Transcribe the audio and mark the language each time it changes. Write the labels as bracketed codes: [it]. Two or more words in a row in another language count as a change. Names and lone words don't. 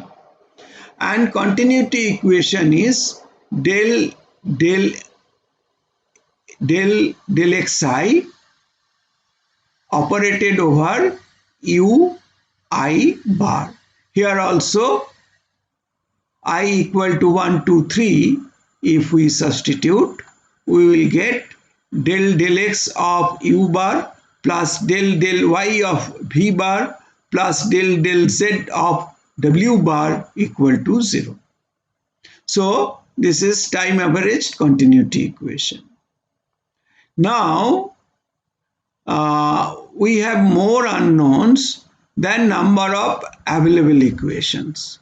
[en] And continuity equation is del xi operated over u I bar. Here also I equal to 1, 2, 3, if we substitute, we will get del del x of u bar plus del del y of v bar plus del del z of w bar equal to 0. So this is time averaged continuity equation. Now we have more unknowns than number of available equations.